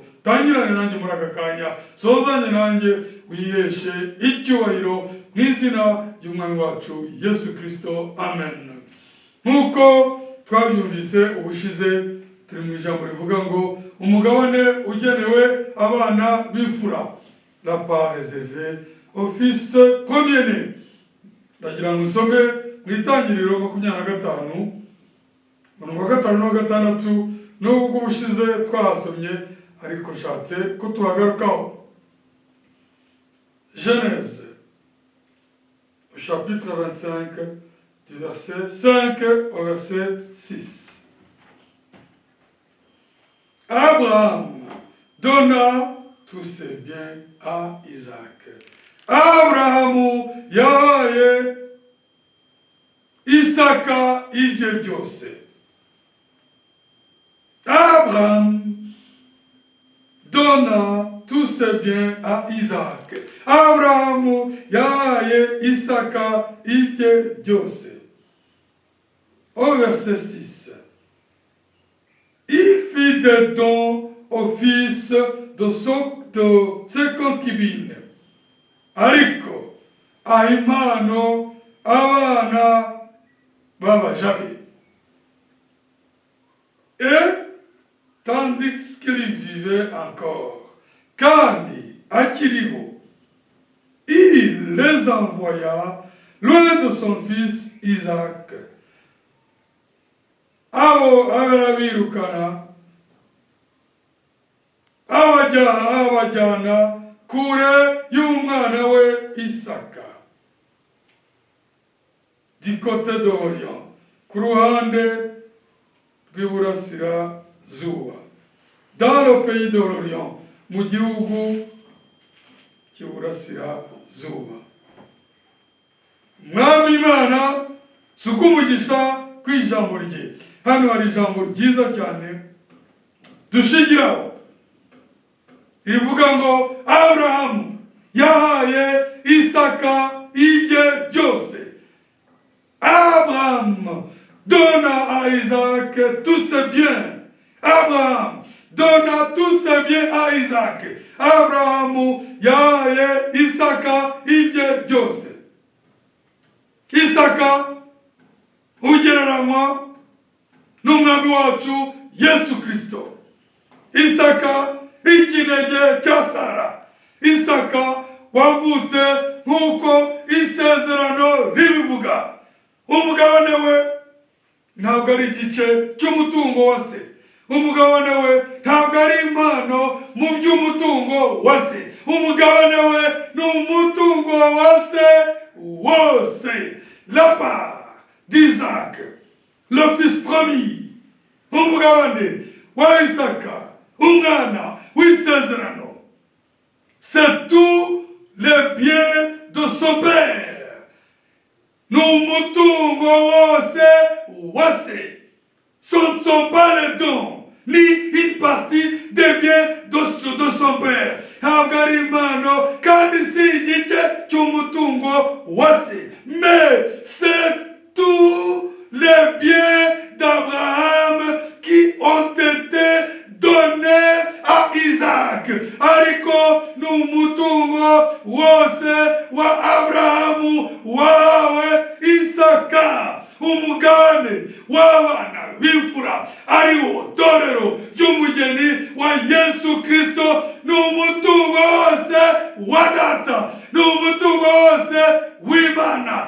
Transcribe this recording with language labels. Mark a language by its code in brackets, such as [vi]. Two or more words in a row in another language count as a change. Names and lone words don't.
[rw] Tangirane nanjye muri aka kanya, sozanye nanjye, wiyeshe icyubahiro mu izina ry'umwami wacu Yesu Kristo, amen. Nk'uko twabyumvise ubushize, turi mu ijambo rivuga ngo umugabane ugenewe abana b'imfura, [fr] la part réservée au fils premier-né. [rw] Ndagira ngo usome mu Itangiriro 25 umurongo wa 5 na 6, nubwo ubushize twahasomye ariko nshatse ko tuhagarukaho. [fr] Genèse au chapitre 25 du verset 5 au verset 6. Abraham donna tous ses biens à Isaac. [rw] Abrahamu yahaye Isaka ibye byose. [fr] Abraham donna tous ses biens à Isaac. [rw] Abrahamu yahaye Isaka ibye byose. [fr] Au verset 6. Il fit des dons au fils de ses concubines, [rw] ariko ahimano abana b'abajabe. [fr] Et tandis qu'il vivait encore, [rw] kandi akiriho, [fr] il les envoya loin de son fils Isaac. [rw] Abo abirukana abajyana kure y'umwana we Isaka, [fr] du côté d'Orient, [rw] ku ruhande rw'iburasirazuba, [fr] dans le pays d'Orient, [rw] mu gihugu cy'iburasirazuba. Mwami Imana suko umugisha kw'ijambo rye. Hano hari ijambo ryiza cyane dushingiraho rivuga ngo Abrahamu yahaye Isaka ibye byose. [fr] Abraham donna à Isaac tous ses biens. Abraham donna tous ses biens à Isaac. [rw] Abrahamu yahaye Isaka ibye byose. Isaka ugereranywa n'umwami wacu Yesu Kristo. Isaka ikinege cya Sara. Isaka wavutse nk'uko isezerano ribivuga. Umugabane we ntabwo ari igice cy'umutungo wa se. Umugabane we ntabwo ari impano mu by'umutungo wa se. Umugabane we ni umutungo wa se wose. [fr] La part d'Isaac, le fils promis. [rw] Umugabane wa Isaka, umwana w'isezerano. [fr] C'est tous les biens de son père. [rw] Ni umutungo wose wa se. [fr] Ce ne sont pas les dons, ni une partie des biens de son père. [rw] Ntabwo ari impano kandi si igice cy'umutungo wa se. [fr] Mais c'est tous les biens d'Abraham qui ont été donnés à Isaac. [rw] Ariko ni umutungo wose wa Abrahamu wawe Isaka. Umugabane w'abana b'imfura ariwo torero ry'umugeni wa Yesu Kristo ni umutungo wose wa data, ni umutungo wose w'Imana.